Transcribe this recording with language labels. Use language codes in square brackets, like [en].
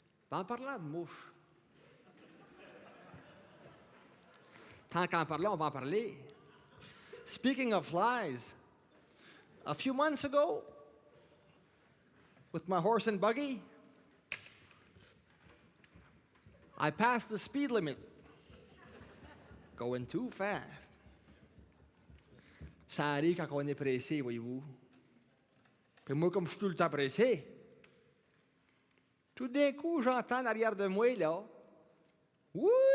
[fr] En parlant de mouches, tant qu'en parler, on va en parler. [en] Speaking of flies, a few months ago, with my horse and buggy, I passed the speed limit, going too fast. [fr] Ça arrive quand on est pressé, voyez-vous. Puis moi, comme je suis tout le temps pressé, tout d'un coup, j'entends derrière de moi, là, wouh!